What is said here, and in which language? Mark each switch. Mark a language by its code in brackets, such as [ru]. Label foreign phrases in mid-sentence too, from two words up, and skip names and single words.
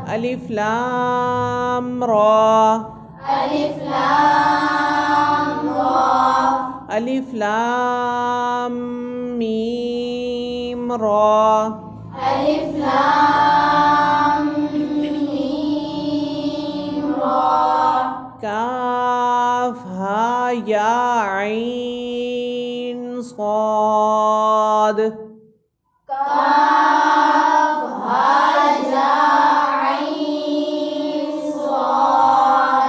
[ar] ألف لام را. ألف لام را. ألف لام ميم را. ألف لام ميم را. كاف ها يا عين صاد. كاف ها يا عين صاد.